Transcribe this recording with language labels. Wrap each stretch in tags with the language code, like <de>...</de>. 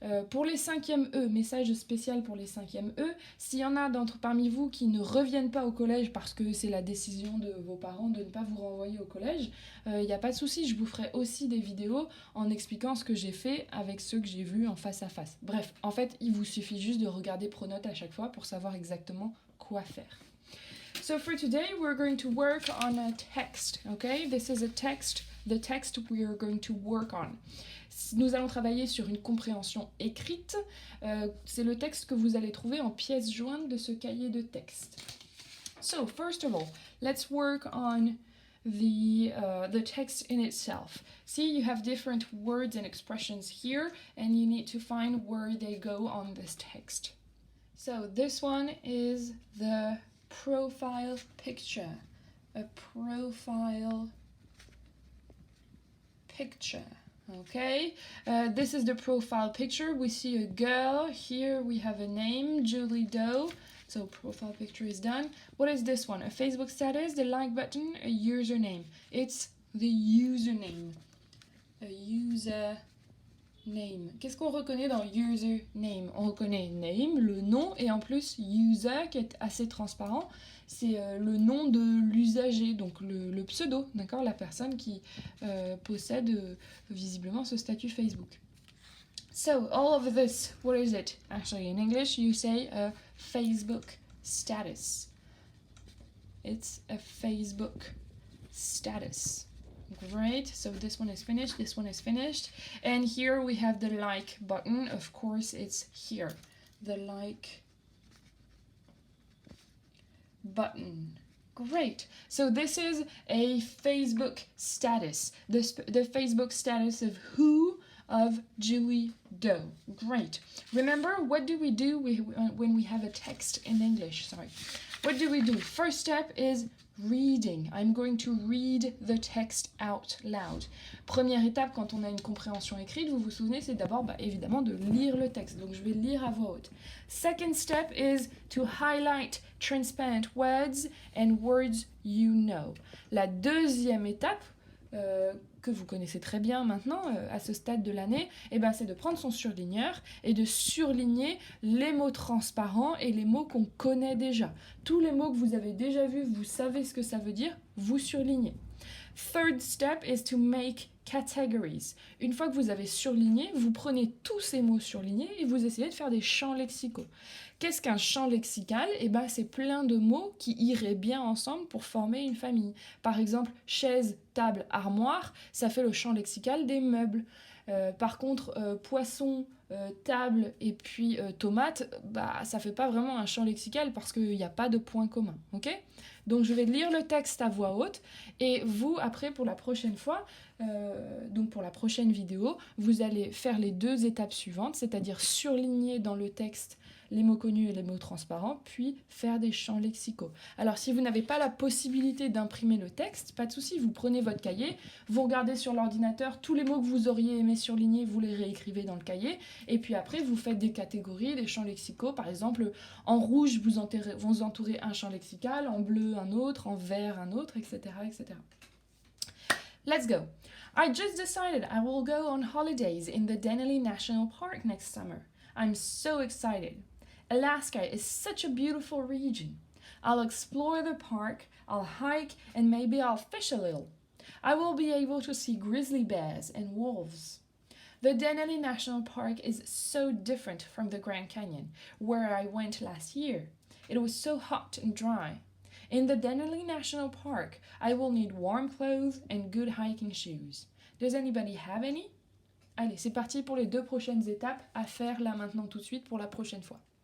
<fr>Pour les 5e E, message spécial pour les 5e E, s'il y en a parmi vous qui ne reviennent pas au collège parce que c'est la décision de vos parents de ne pas vous renvoyer au collège, il n'y a pas de souci, je vous ferai aussi des vidéos en expliquant ce que j'ai fait avec ceux que j'ai vus en face à face. Bref, en fait, il vous suffit juste de regarder Pronote à chaque fois pour savoir exactement quoi faire.</fr> <en>So for today, we're going to work on a text, okay? This is a text, the text we are going to work on.</en> <fr>Nous allons travailler sur une compréhension écrite. C'est le texte que vous allez trouver en pièce jointe de ce cahier de texte.</fr> <en>So, first of all, let's work on the text in itself. See, you have different words and expressions here, and you need to find where they go on this text. So, this one is the profile picture. A profile picture. Okay, this is the profile picture. We see a girl. Here we have a name, Julie Doe. So profile picture is done. What is this one? A Facebook status, the like button, a username. It's the username. A username.</en> <fr>Qu'est-ce qu'on reconnaît dans username? On reconnaît name, le nom, et en plus user qui est assez transparent. C'est le nom de l'usager, donc le pseudo, d'accord, la personne qui possède visiblement ce statut Facebook.</fr> <en>So, all of this, what is it? Actually, in English, you say a Facebook status. It's a Facebook status. Great, so this one is finished, this one is finished. And here we have the like button. Of course, it's here. The like button. Great. So this is a Facebook status. The Facebook status of who? Of Julie Doe. Great. Remember, what do we do when we have a text in English? Sorry. What do we do? First step is reading. I'm going to read the text out loud.</en> <fr>Première étape quand on a une compréhension écrite, vous vous souvenez, c'est d'abord évidemment de lire le texte. Donc je vais lire à voix haute.</fr> <en>Second step is to highlight transparent words and words you know.</en> <fr>La deuxième étape, que vous connaissez très bien maintenant à ce stade de l'année, c'est de prendre son surligneur et de surligner les mots transparents et les mots qu'on connaît déjà. Tous les mots que vous avez déjà vus, vous savez ce que ça veut dire, vous surlignez.</fr> <en>Third step is to make categories.</en> <fr>Une fois que vous avez surligné, vous prenez tous ces mots surlignés et vous essayez de faire des champs lexicaux. Qu'est-ce qu'un champ lexical? C'est plein de mots qui iraient bien ensemble pour former une famille. Par exemple, chaise, table, armoire, ça fait le champ lexical des meubles. Par contre, poisson, table et puis tomate, ça fait pas vraiment un champ lexical parce qu'il n'y a pas de point commun. Ok? Donc je vais lire le texte à voix haute et vous, après, pour la prochaine fois, donc pour la prochaine vidéo, vous allez faire les deux étapes suivantes, c'est-à-dire surligner dans le texte les mots connus et les mots transparents, puis faire des champs lexicaux. Alors si vous n'avez pas la possibilité d'imprimer le texte, pas de souci, vous prenez votre cahier, vous regardez sur l'ordinateur tous les mots que vous auriez aimé surligner, vous les réécrivez dans le cahier, et puis après vous faites des catégories, des champs lexicaux, par exemple en rouge vous entourez un champ lexical, en bleu un autre, en vert un autre, etc.</fr> <en>etc. Let's go. I just decided I will go on holidays in the Denali National Park next summer. I'm so excited. Alaska is such a beautiful region. I'll explore the park, I'll hike, and maybe I'll fish a little. I will be able to see grizzly bears and wolves. The Denali National Park is so different from the Grand Canyon, where I went last year. It was so hot and dry. In the Denali National Park, I will need warm clothes and good hiking shoes. Does anybody have any?</en> <fr>Allez, c'est parti pour les 2 prochaines étapes à faire là maintenant tout de suite pour la prochaine fois.</fr>